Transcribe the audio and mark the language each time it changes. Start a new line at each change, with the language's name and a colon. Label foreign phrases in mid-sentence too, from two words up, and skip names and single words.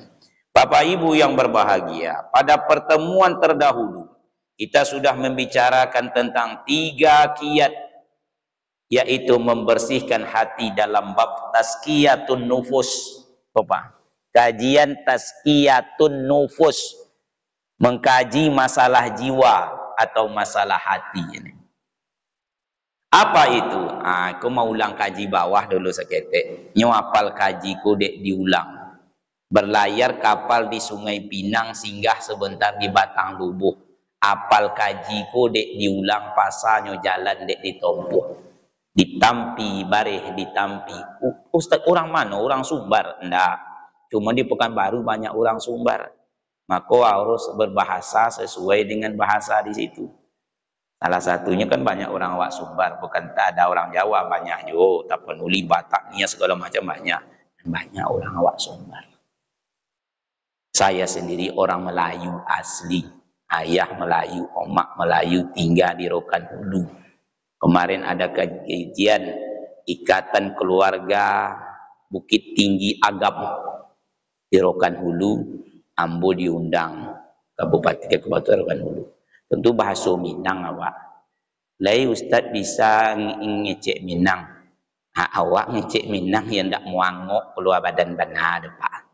Indonesian: Bapak Ibu yang berbahagia, pada pertemuan terdahulu kita sudah membicarakan tentang 3 kiat, yaitu membersihkan hati dalam bab
Arabic: تزكية النفوس.
Indonesian: Bapak, kajian
Arabic: تزكية النفوس,
Indonesian: mengkaji masalah jiwa atau masalah hati ini. Apa itu? Aku mau ulang kaji bawah dulu seketik.
Minangkabau: Nyo apal kaji ku dek diulang. Berlayar kapal di Sungai Pinang, singgah sebentar di Batang Lubuh. Apal kaji ku dek diulang, pasanya jalan dek ditompuh. Ditampi, bareh ditampi.
Indonesian: Ustaz orang mana? Orang Sumbar? Enggak. Cuma di Pekanbaru banyak orang Sumbar. Maka harus berbahasa sesuai dengan bahasa di situ. Salah satunya kan banyak orang awak Sumbar, bukan tak ada orang Jawa banyak yo, Tapanuli, Bataknya segala macam banyak. Banyak orang awak Sumbar. Saya sendiri orang Melayu asli, ayah Melayu, omak Melayu, tinggal di Rokan Hulu. Kemarin ada kajian Ikatan Keluarga Bukit Tinggi Agam di Rokan Hulu, Ambo diundang Kabupaten Rokan Hulu.
Minangkabau: Tentu bahasa Minang awak. Lai Ustaz bisa ngecek Minang. Awak ngecek Minang yang ndak muangok keluar badan benar, Pak.